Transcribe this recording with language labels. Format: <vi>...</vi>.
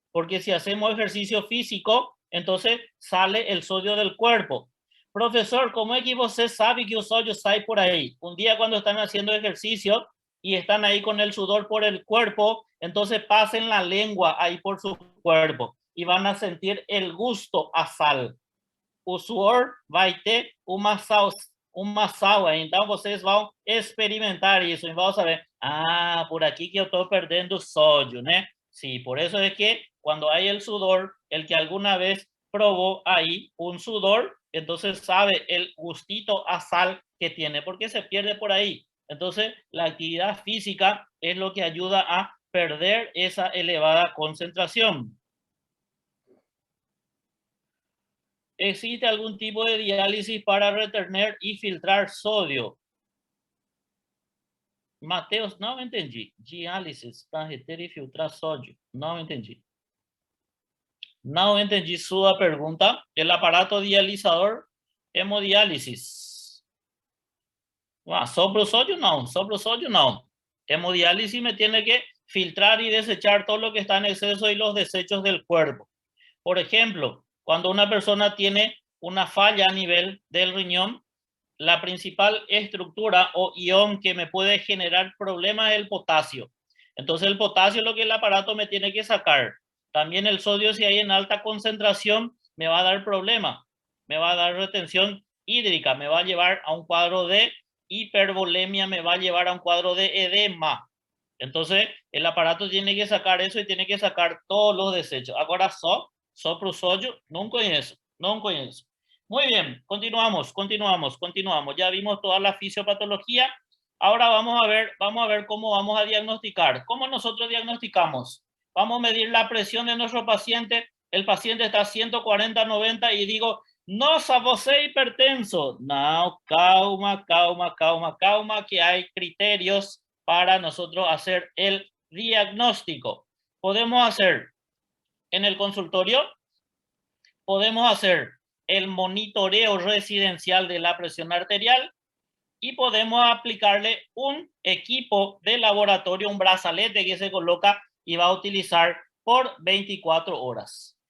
<es>Porque si hacemos ejercicio físico, entonces sale el sodio del cuerpo. Profesor, ¿cómo es que usted sabe que el sodio sale por ahí? Un día cuando están haciendo ejercicio y están ahí con el sudor por el cuerpo, entonces pasen la lengua ahí por su cuerpo y van a sentir el gusto a sal.</es> <pt>O suor vai ter uma sal, então vocês vão experimentar isso e vão saber,</pt> <es>por aquí que yo estoy perdiendo sodio, ¿no? Sí, por eso es que cuando hay el sudor, el que alguna vez probó ahí un sudor, entonces sabe el gustito a sal que tiene, porque se pierde por ahí. Entonces, la actividad física es lo que ayuda a perder esa elevada concentración. ¿Existe algún tipo de diálisis para retener y filtrar sodio?</es> <pt>Mateus, não entendi. Diálisis para reter e filtrar sódio. Não entendi. Não entendi sua pergunta.</pt> <es>El aparato dializador, hemodiálisis.</es> <pt>Só pro sódio não.</pt> <es>Só pro sódio não. Hemodiálisis me tiene que filtrar y desechar todo lo que está en exceso y los desechos del cuerpo. Por ejemplo, cuando una persona tiene una falla a nivel del riñón, la principal estructura o ion que me puede generar problemas es el potasio. Entonces el potasio es lo que el aparato me tiene que sacar. También el sodio, si hay en alta concentración, me va a dar problema. Me va a dar retención hídrica, me va a llevar a un cuadro de hipervolemia, me va a llevar a un cuadro de edema. Entonces el aparato tiene que sacar eso y tiene que sacar todos los desechos. Ahora</es> <pt>só pro sódio, não conheço.</pt> <es>Muy bien, continuamos. Ya vimos toda la fisiopatología. Ahora vamos a ver cómo vamos a diagnosticar. ¿Cómo nosotros diagnosticamos? Vamos a medir la presión de nuestro paciente. El paciente está a 140/90 y digo,</es> <pt>nossa, você é hipertenso.</pt> <es>No, calma, que hay criterios para nosotros hacer el diagnóstico. Podemos hacer en el consultorio, podemos hacer el monitoreo residencial de la presión arterial y podemos aplicarle un equipo de laboratorio, un brazalete que se coloca y va a utilizar por 24 horas.</es>